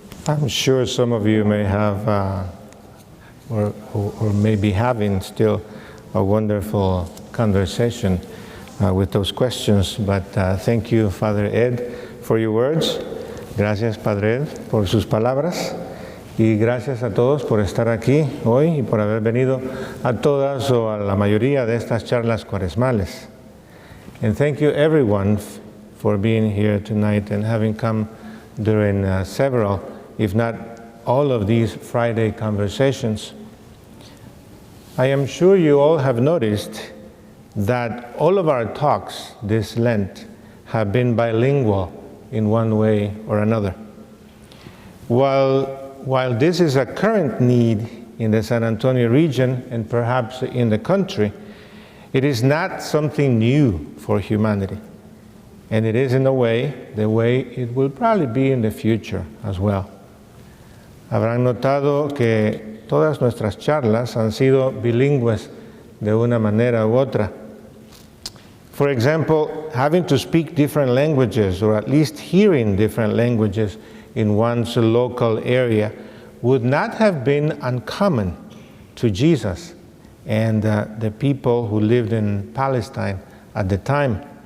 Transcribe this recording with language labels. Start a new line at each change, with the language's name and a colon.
English: I'm sure some of you may have, or may be having still a wonderful conversation with those questions, but thank you, Father Ed, for your words.
Spanish: Gracias, Padre Ed, por sus palabras. Y gracias a todos por estar aquí hoy y por haber venido a todas o a la mayoría de estas charlas cuaresmales.
English: And thank you, everyone, for being here tonight and having come during several, if not all of these Friday conversations. I am sure you all have noticed that all of our talks this Lent have been bilingual in one way or another. While this is a current need in the San Antonio region and perhaps in the country, it is not something new for humanity. And it is, in a way, the way it will probably be in the future as well.
Spanish: Habrán notado que todas nuestras charlas han sido bilingües de una manera u otra.
English: For example, having to speak different languages, or at least hearing different languages in one's local area, would not have been uncommon to Jesus and the people who lived in Palestine at the time.